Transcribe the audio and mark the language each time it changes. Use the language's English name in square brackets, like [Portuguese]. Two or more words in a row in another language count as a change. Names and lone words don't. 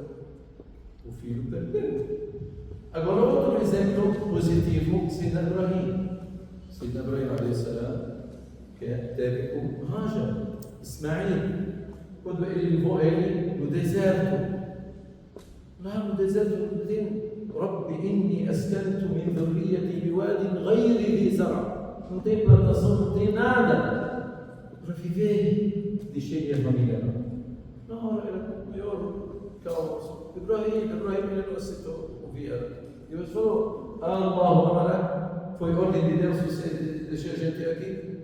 [Portuguese] O filho perdeu. Agora outro exemplo positivo, Sayyidina Ibrahim. Sayyidina Ibrahim a.s. que teve com Hajar, Ismail, quando ele levou ele no deserto. Lá no deserto tem [Arabic] رَبِّ إِنِّي أَسْكَنتُ مِن ذُرِّيَّتِي بِوَادٍ غَيْرِ ذِي زَرْعٍ. [Portuguese] Não tem plantação, não tem nada para viver. Deixei minha família lá. Na hora era o maior caos. Ibrahim ele não aceitou ouvir ela. Deus falou: [Arabic] الله أكبر, [Portuguese] foi ordem de Deus você deixar a gente aqui?